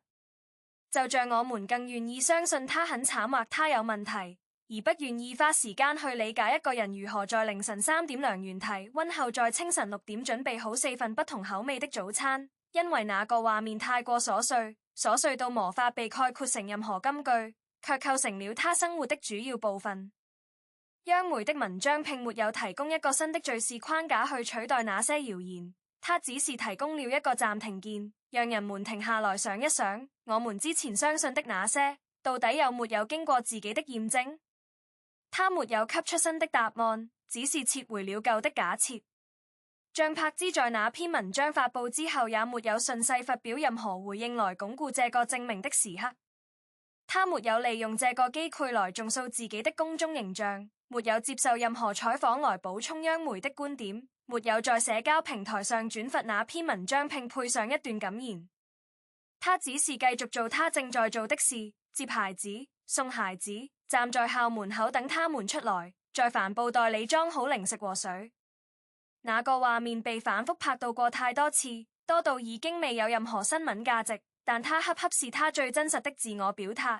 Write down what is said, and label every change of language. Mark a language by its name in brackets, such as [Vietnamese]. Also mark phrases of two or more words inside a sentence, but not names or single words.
[Chinese] 就像我們更願意相信他很慘或他有問題，而不願意花時間去理解一個人如何在凌晨3點量完體溫後在清晨6點準備好4份不同口味的早餐，因為那個畫面太過瑣碎到無法被概括成任何金句，卻構成了他生活的主要部分。央媒的文章並沒有提供一個新的敘事框架去取代那些謠言，它只是提供了一個暫停鍵，讓人們停下來想一想，我們之前相信的那些，到底有沒有經過自己的驗證？他沒有給出新的答案，只是撤回了舊的假設。張柏芝在那篇文章發布之後，也沒有順勢發表任何回應來鞏固這個證明的時刻。他沒有利用這個機會來重塑自己的公眾形象，沒有接受任何採訪來補充央媒的觀點，沒有在社交平台上轉發那篇文章並配上一段感言。他只是繼續做他正在做的事，接孩子、送孩子，站在校門口等他們出來，在帆布袋裡裝好零食和水。那個畫面被反覆拍到過太多次，多到已經未有任何新聞價值，但他恰恰是他最真實的自我表達。